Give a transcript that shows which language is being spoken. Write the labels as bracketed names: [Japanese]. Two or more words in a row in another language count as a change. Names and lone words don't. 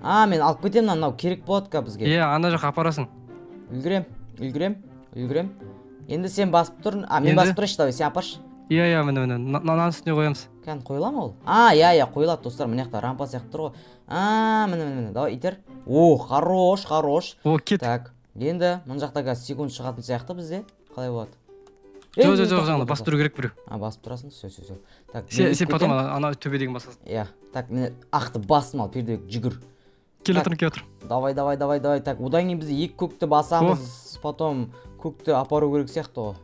[Kazakh] Мен алып кетем, мынау керек болады қа бізге. Иә, ана жаққа апарасың. Үлгерем. Енді сен басып тұр. Мен басып тұрайшы, давай, сен апаршы. Иә, міне. Нанан үстіне қоямыз. Кән қойыла ма ол? Иә, қойылады достар. Мына жақта рампа сияқты тұр ғой. Міне. Давай, итер. О, хорош. О, кет. Так, енді мына жақта қазір секунд шығатын сияқты бізде. Қалай болады? Жоқ, жаңағы басып тұру керек біреу. Басып тұрасың, все. Так, сен потом ана төбедегі басасың. Иә. Так, мен ақты басым ал, пердебек жүгір. Келе отыр. Давай. Так, одан кейін біз екі көкті басамыз, потом көкті апару керек сияқты ғой.